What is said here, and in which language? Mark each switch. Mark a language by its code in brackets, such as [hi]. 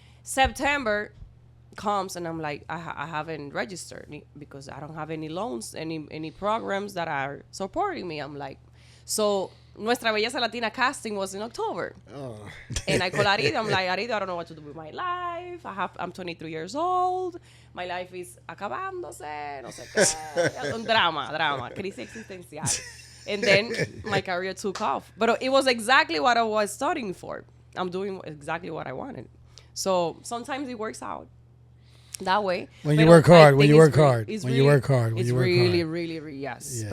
[en] September comes, and I'm like, I haven't registered because I don't have any loans, any programs that are supporting me. I'm like, so Nuestra Belleza Latina casting was in October. oh. And I call Arida. I'm like, Arida, I don't know what to do with my life. I'm 23 years old. My life is [es] acabándose. No sé qué. Un drama. Crisis existencial. [en] And then my career took off. But it was exactly what I was studying for. I'm doing exactly what I wanted. So sometimes it works out that way. When you work hard. It's really, yes.